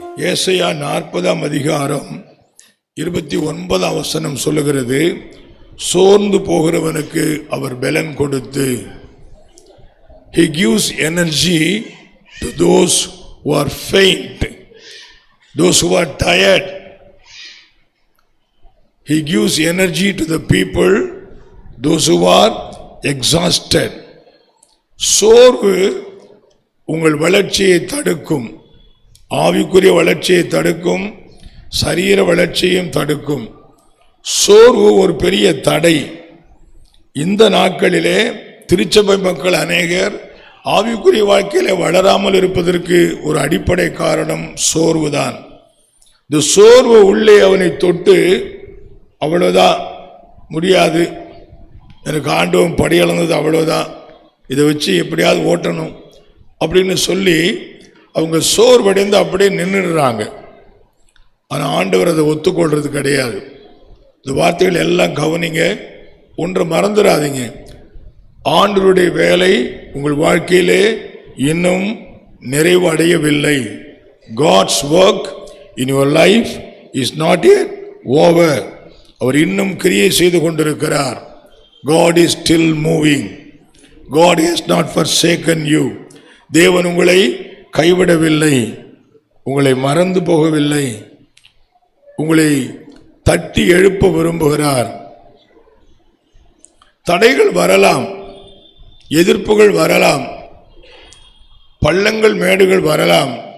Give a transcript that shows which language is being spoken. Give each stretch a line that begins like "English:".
Tamil: ஏசாயா 40ஆம் அதிகாரம் 29ஆம் வசனம் சொல்லுகிறது, சோர்ந்து போகிறவனுக்கு அவர் பலன் கொடுத்து,
English: He gives energy to those who are faint, those who are tired. He gives energy to the people, those who are exhausted.
Tamil: சோர்வு உங்கள் வளர்ச்சியை தடுக்கும், ஆவிக்குரிய வளர்ச்சியை தடுக்கும், சரீர வளர்ச்சியையும் தடுக்கும். சோர்வு ஒரு பெரிய தடை. இந்த நாட்களிலே திருச்சபை மக்கள் அநேகர் ஆவிக்குரிய வாழ்க்கையில வளராமல் இருப்பதற்கு ஒரு அடிப்படை காரணம் சோர்வுதான். இந்த சோர்வு உள்ளே அவனை தொட்டு, அவ்வளவுதான், முடியாது, எனக்கு ஆண்டவன் படியளந்தது, அவ்வளவுதான், இதை வச்சு எப்படியாவது ஓட்டணும் அப்படின்னு சொல்லி அவங்க சோர்வடைந்து அப்படியே நின்றுடுறாங்க. ஆனால் ஆண்டவர் அதை ஒத்துக்கொள்றது கிடையாது. இந்த வார்த்தைகள் எல்லாம் கவனிங்க, ஒன்றை மறந்துடாதீங்க. ஆண்டவருடைய வேலை உங்கள் வாழ்க்கையிலே இன்னும் நிறைவு அடையவில்லை.
English: God's work in your life is not yet over.
Tamil: அவர் இன்னும் கிரியை செய்து கொண்டிருக்கிறார்.
English: God is still moving. God has not forsaken you.
Tamil: தேவன் உங்களை கைவிடவில்லை, உங்களை மறந்து போகவில்லை, உங்களை தட்டி எழுப்ப விரும்புகிறார். தடைகள் வரலாம், எதிர்ப்புகள் வரலாம், பள்ளங்கள் மேடுகள் வரலாம்.